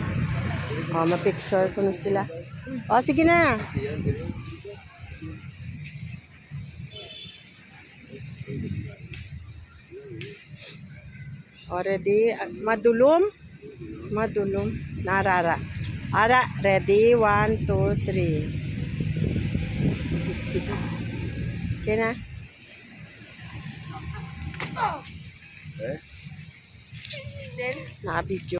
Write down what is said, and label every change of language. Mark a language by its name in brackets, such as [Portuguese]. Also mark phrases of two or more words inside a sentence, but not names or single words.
[Hiligaynon] O, ma-picture ko na sila. O, sige na. O, ready? Madulom? Madulom. Narara. Ara, ready? 1, 2, 3. Okay na? Naka-video.